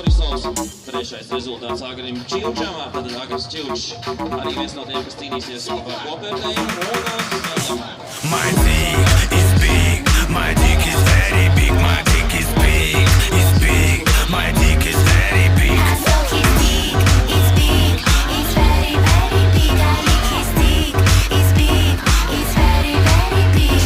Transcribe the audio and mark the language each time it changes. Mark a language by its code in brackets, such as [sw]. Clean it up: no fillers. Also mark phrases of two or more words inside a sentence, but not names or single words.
[lv] balvas. Trešais rezultāts Agrim Čilčam, tad Agris Čilčs arī viens no tiem, kas cīnīsies par kopvērtējumu. [en] My dick is big, my dick is very big, my dick is big, my dick is very big. So his dick is big, it's very, very big. I lick his dick, it's big, it's very, very big.